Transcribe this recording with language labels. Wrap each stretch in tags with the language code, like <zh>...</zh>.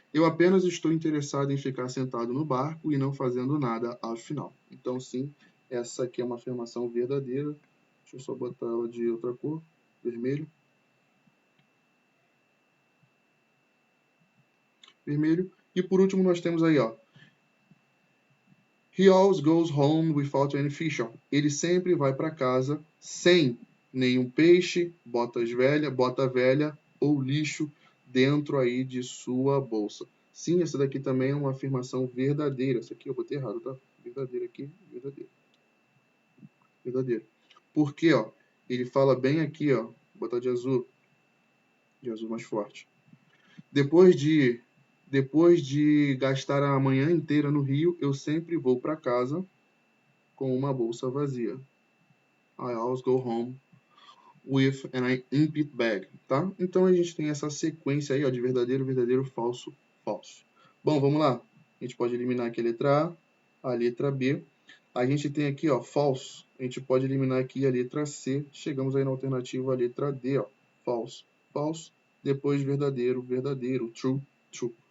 <pt>Eu apenas estou interessado em ficar sentado no barco e não fazendo nada, afinal. Então, sim, essa aqui é uma afirmação verdadeira. Deixa eu só botar ela de outra cor, vermelho. Vermelho. E por último, nós temos aí, ó.</pt> <en>He always goes home without any fish.</en> <pt>Ele sempre vai para casa sem nenhum peixe, bota velha ou lixo dentro aí de sua bolsa. Sim, essa daqui também é uma afirmação verdadeira. Essa aqui eu botei errado, tá? Verdadeira aqui, verdadeira. Verdadeira. Porque, ó, Ele fala bem aqui, ó. Vou botar de azul mais forte. Depois de gastar a manhã inteira no Rio, eu sempre vou para casa com uma bolsa vazia.</pt> <en>I always go home with an empty bag, tá?</en> <pt>Então a gente tem essa sequência aí, ó, de verdadeiro, verdadeiro, falso, falso. Bom, vamos lá. A gente pode eliminar aqui a letra A letra B. A gente tem aqui, ó, false. A gente pode eliminar aqui a letra C. Chegamos aí na alternativa a letra D, ó. False, false. Depois verdadeiro, verdadeiro. True, true.</pt>